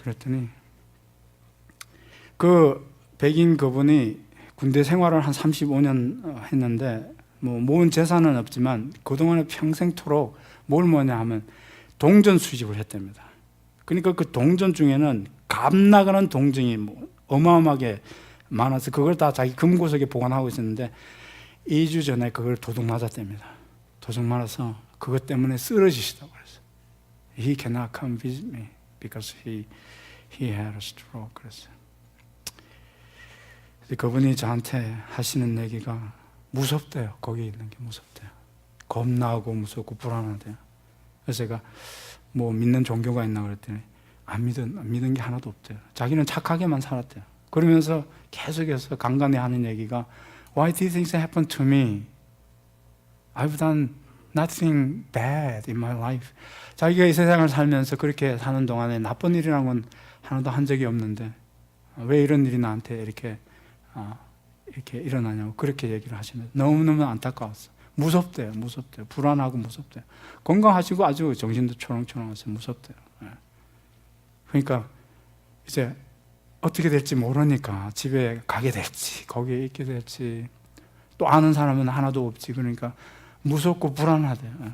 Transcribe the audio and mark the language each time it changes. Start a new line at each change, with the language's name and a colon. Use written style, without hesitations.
Korean: 그랬더니 그 백인 그분이 군대 생활을 한 35년 했는데 모은 재산은 없지만 그동안에 평생토록 뭘 뭐냐 하면 동전 수집을 했답니다. 그러니까 그 동전 중에는 값나가는 동전이 어마어마하게 많아서 그걸 다 자기 금고석에 보관하고 있었는데 2주 전에 그걸 도둑 맞았답니다. 도둑 맞아서 그것 때문에 쓰러지시다고 그랬어요.
English: He cannot come visit me because he had a stroke.
Korean: 그랬어요. 그분이 저한테 하시는 얘기가 무섭대요. 거기 있는 게 무섭대요. 겁나고 무섭고 불안하대요. 그래서 제가 믿는 종교가 있나 그랬더니 안 믿은 게 하나도 없대요. 자기는 착하게만 살았대요. 그러면서 계속해서 간간히 하는 얘기가
English: Why did things happen to me? I've done nothing bad in my life.
Korean: 자기가 이 세상을 살면서 그렇게 사는 동안에 나쁜 일이라는 건 하나도 한 적이 없는데 왜 이런 일이 나한테 이렇게 일어나냐고 그렇게 얘기를 하시면 너무너무 안타까웠어요. 무섭대요. 불안하고 무섭대요. 건강하시고 아주 정신도 초롱초롱하세요. 무섭대요. 그러니까 이제 어떻게 될지 모르니까 집에 가게 될지 거기에 있게 될지 또 아는 사람은 하나도 없지. 그러니까 무섭고 불안하대요.